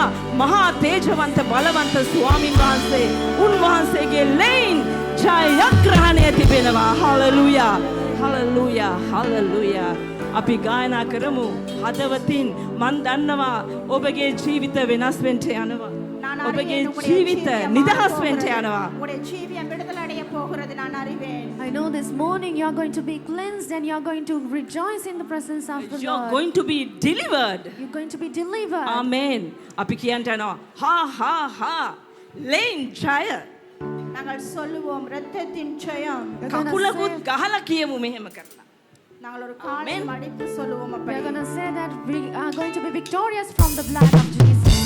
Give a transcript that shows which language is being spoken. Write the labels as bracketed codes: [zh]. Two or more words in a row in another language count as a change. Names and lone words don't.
[si] මහා තේජවන්ත බලවන්ත ස්වාමින් වහන්සේ උන්වහන්සේගේ ලෙයින් ජයග්‍රහණය තිබෙනවා. හalleluya. අපි ගායනා කරමු හදවතින්. මන් දන්නවා ඔබගේ ජීවිත වෙනස් වෙන්න යනවා. ඔබගේ ජීවිත නිදහස් වෙන්න යනවා. [ta] உங்களுடைய ஜீவியம் விடுதலை அடைய போகிறது நான் அறிவேன். [en] I know this morning you are going to be cleansed and you are going to rejoice in the presence of the You are Lord. going to be delivered. You're going to be delivered. [si] Amen. අපි කියන්ට යනවා හා ලෙයින් ජය. [ta] நாங்கள் சொல்லுவோம் இரத்தத்தின் ஜெயம். [si] කකුලකුත් ගහලා කියමු මෙහෙම කරලා. [ta] நாங்கள் ஒரு காலை மடித்து சொல்லுவோம் [en] We [ta] அப்படி. [en] are going to say that we are going to be victorious from the blood of Jesus.